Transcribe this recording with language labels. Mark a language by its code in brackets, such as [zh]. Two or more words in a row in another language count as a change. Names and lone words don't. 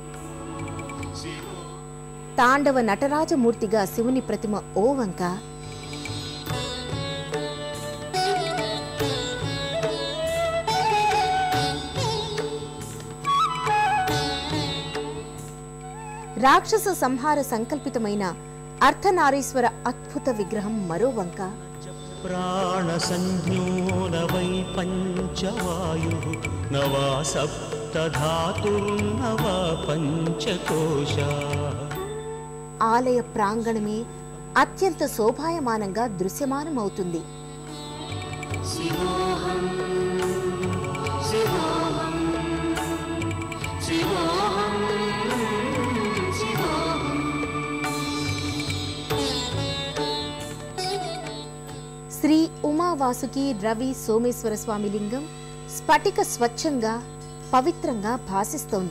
[te] తాండవ నటరాజమూర్తిగా శివుని ప్రతిమ ఓ వంక, రాక్షస సంహార సంకల్పితమైన అర్ధనారీశ్వర అద్భుత విగ్రహం మరో వంక, [sa] प्राणसंज्ञो न वै पञ्चवायुः न वा सप्तधातुर्न वा पञ्चकोशाः। [te] ఆలయ ప్రాంగణమే అత్యంత శోభాయమానంగా దృశ్యమానమవుతుంది. శ్రీ ఉమావాసుకి రవి సోమేశ్వర స్వామి లింగం స్ఫటిక స్వచ్ఛంగా పవిత్రంగా భాసిస్తోంది.